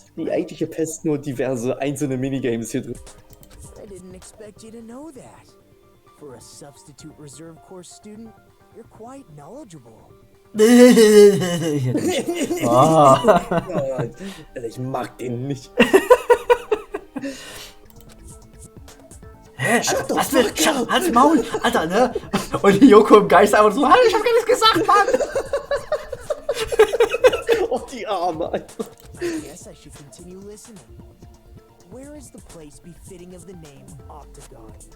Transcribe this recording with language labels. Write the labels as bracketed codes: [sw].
[de] ist die eigentliche Pest nur diverse einzelne Minigames hier drin. [en] I didn't expect you to know that. For a substitute reserve course student, you're quite knowledgeable. [de] Ich mag den nicht. Hä? Was will? Halt's Maul! Alter, ne? Und die Yoko im Geist einfach so, ich hab gar nichts gesagt, Mann! Oh, die Arme, Alter. [en] I guess I should continue listening. Where is the place befitting of the name Octagon?